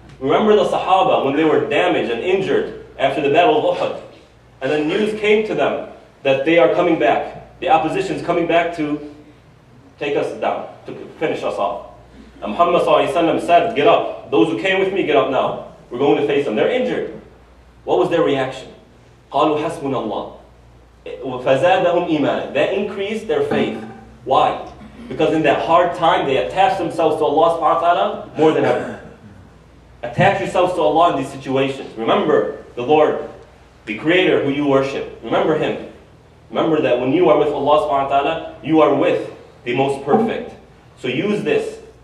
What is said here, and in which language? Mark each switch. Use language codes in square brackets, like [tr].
[en] Remember the Sahaba when they were damaged and injured after the Battle of Uhud. And the news came to them that they are coming back. The opposition is coming back to take us down, to finish us off. And Muhammad said, get up. Those who came with me, get up now. We're going to face them. They're injured. What was their reaction? [ar] قَالُوا حَسْبُنَ اللَّهِ فَزَادَهُمْ إِيمَانًا [en] That increased their faith. Why? Because in that hard time, they attached themselves to Allah subhanahu wa ta'ala more than ever. Attach yourselves to Allah in these situations. Remember the Lord, the Creator who you worship. Remember Him. Remember that when you are with Allah subhanahu wa ta'ala, you are with the most perfect. So use this.